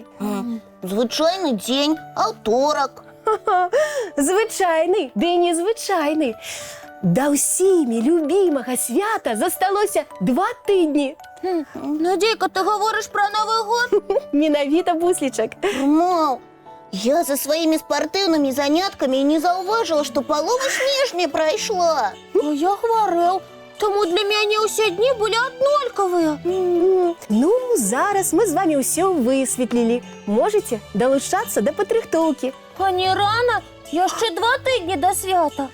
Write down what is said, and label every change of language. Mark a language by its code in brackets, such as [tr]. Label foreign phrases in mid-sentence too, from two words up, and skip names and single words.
[be] Звычайны дзень, аўторак. Звычайны, ды і незвычайны. Да ўсімі любімага свята засталося 2 тыдні. Надейка, ты гаворыш пра Новы год? Менавіта, Буслічак. Рмау, я за [ru] своими спортивными [be] занятками и не заўважила, что полова снежня пройшла. А я хварэў, таму для мяне ўсе дні былі аднолькавыя. Ну, зараз мы з вами ўсё высветлілі. Можете далучацца да падрыхтоўкі. А не рана? Яшчэ 2 тыдні да свята.